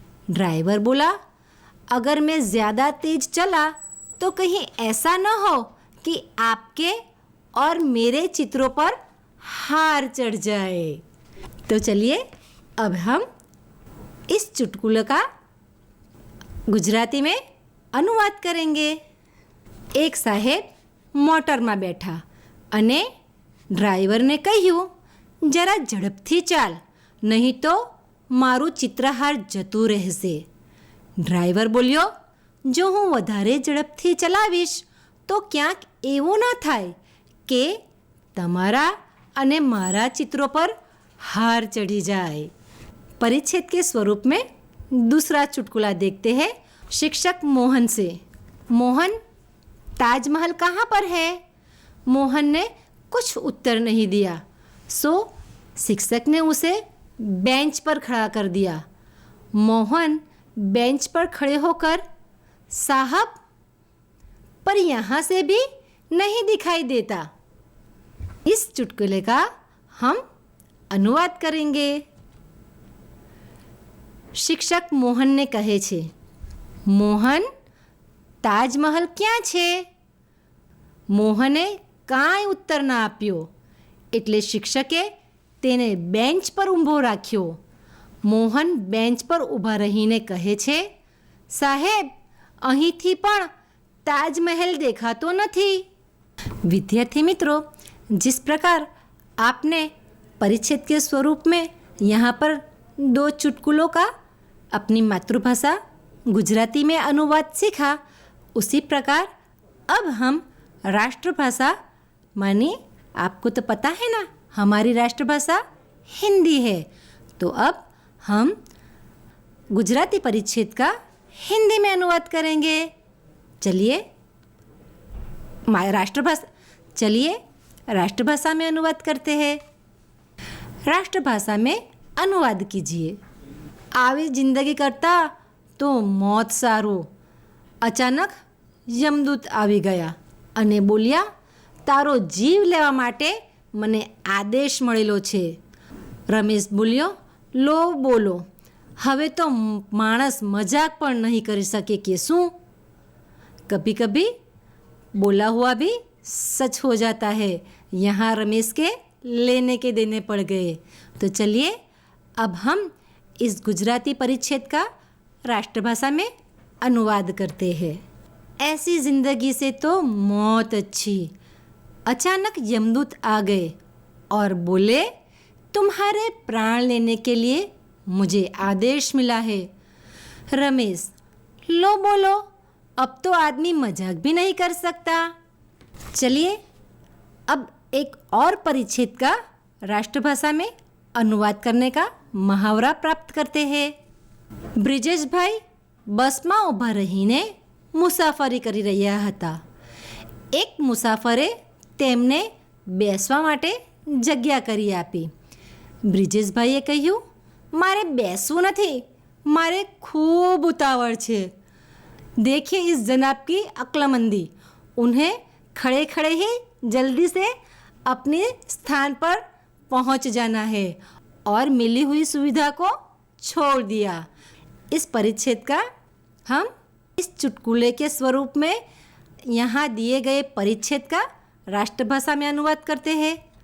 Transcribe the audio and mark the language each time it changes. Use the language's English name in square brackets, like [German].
[Hindi] Driver बोला, अगर मैं ज़्यादा तेज चला तो कहीं ऐसा न हो कि आपके और मेरे चित्रों पर हार चढ़ जाए। तो चलिए अब हम इस चुटकुले का गुजराती में अनुवाद करेंगे। [Gujarati] एक साहेब મોટરમાં બેઠા અને ડ્રાઈવરને કહ્યું, જરા ઝડપથી ચાલ, નહીં તો મારું ચિત્રહાર જતું રહેશે. ડ્રાઈવર બોલ્યો, જો હું વધારે ઝડપથી ચલાવીશ તો ક્યાંક એવું ન થાય કે તમારા અને મારા [Hindi] चित्रों पर हार चढ़ी जाए. परिच्छेद के स्वरूप में दूसरा चुटकुला देखते हैं शिक्षक मोहन से। मोहन, ताजमहल कहाँ पर है? मोहन ने कुछ उत्तर नहीं दिया, सो शिक्षक ने उसे बेंच पर खड़ा कर दिया। मोहन बेंच पर खड़े होकर, साहब, पर यहाँ से भी नहीं दिखाई देता। इस चुटकुले का हम अनुवाद करेंगे। [Gujarati] शिक्षक मोहन ने कहे छे, मोहन, તાજમહલ ક્યાં છે? મોહને કાંઈ ઉત્તર ના આપ્યો, એટલે શિક્ષકે તેને બેન્ચ પર ઊભો રાખ્યો. મોહન બેન્ચ પર ઊભા રહીને કહે છે, સાહેબ, અહીંથી પણ [Hindi] ताजमहल देखातो नहीं। विद्यार्थी मित्रों, जिस प्रकार आपने परिच्छेद के स्वरूप में यहाँ पर 2 चुटकुलों का अपनी मातृभाषा गुजराती में अनुवाद सीखा, उसी प्रकार अब हम राष्ट्रभाषा, मानी आपको तो पता है ना, हमारी राष्ट्रभाषा हिंदी है, तो अब हम गुजराती परिच्छेद का हिंदी में अनुवाद करेंगे। चलिए राष्ट्रभाषा में अनुवाद करते हैं। राष्ट्रभाषा में अनुवाद कीजिए। [Gujarati] आवी जिंदगी करता तो मौत सारू। अचानक यमदूत आवी गया અને બોલ્યા, તારો જીવ લેવા માટે મને આદેશ મળેલો છે. રમેશ બોલ્યો, લો બોલો, હવે તો માણસ મજાક પણ નહીં કરી શકે કે શું? [Hindi] कभी कभी बोला हुआ भी सच हो जाता है। यहाँ रमेश के लेने के देने पड़ गए। तो चलिए अब हम इस गुजराती परिच्छेद का राष्ट्रभाषा में अनुवाद करते हैं। ऐसी ज़िंदगी से तो मौत अच्छी। अचानक यमदूत आ गए और बोले, तुम्हारे प्राण लेने के लिए मुझे आदेश मिला है। रमेश, लो बोलो, अब तो आदमी मजाक भी नहीं कर सकता। चलिए अब एक और परिच्छेद का राष्ट्रभाषा में अनुवाद करने का मुहावरा प्राप्त करते हैं। [Gujarati] બ્રિજેશભાઈ બસમાં ઊભા રહીને મુસાફરી કરી રહ્યા હતા. એક મુસાફરે તેમને બેસવા માટે જગ્યા કરી આપી. બ્રિજેશભાઈએ કહ્યું, મારે બેસવું નથી, મારે ખૂબ ઉતાવળ છે. [Hindi] देखिए इस जनाब की अक्लमंदी, उन्हें खड़े खड़े ही जल्दी से अपने स्थान पर पहुंच जाना है और मिली हुई सुविधा को छोड़ दिया। इस परिच्छेद का हम इस चुटकुले के स्वरूप में यहाँ दिए गए परिच्छेद का राष्ट्रभाषा में अनुवाद करते हैं।